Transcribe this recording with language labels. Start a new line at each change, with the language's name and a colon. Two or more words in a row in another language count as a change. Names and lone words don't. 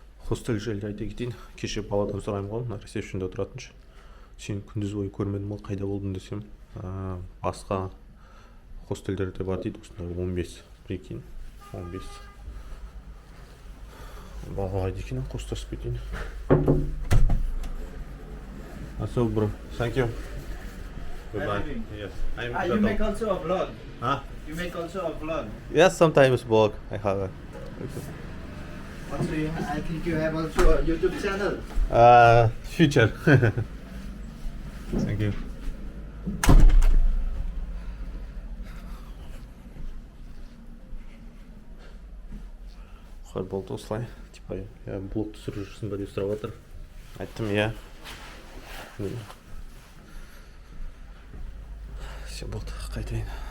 Kazakh: Хостел жайлы айта кетейін. Кеше баладан сұраймын ғой, мына ресепшнде отыратыншы. Сені күндіз бойы көрмедім ғой, қайда болдың десем, басқа хостелдерде бар дейді, осындай 15, прикинь, 15. Балайды екен, қостасып кетейін.
English: So, bro, thank you. Goodbye. Yes. You make also a vlog? Huh? You make also a vlog? Yes, sometimes vlog. I have a... Also, I think you have also a YouTube channel. Future. Thank you.
Kazakh: Қалай болды осылай?
Russian: Типа, я блог
Kazakh: түсіріп жүрсің ба деп сұрап жатыр. Айттым, иә. Все болды, қайтайын.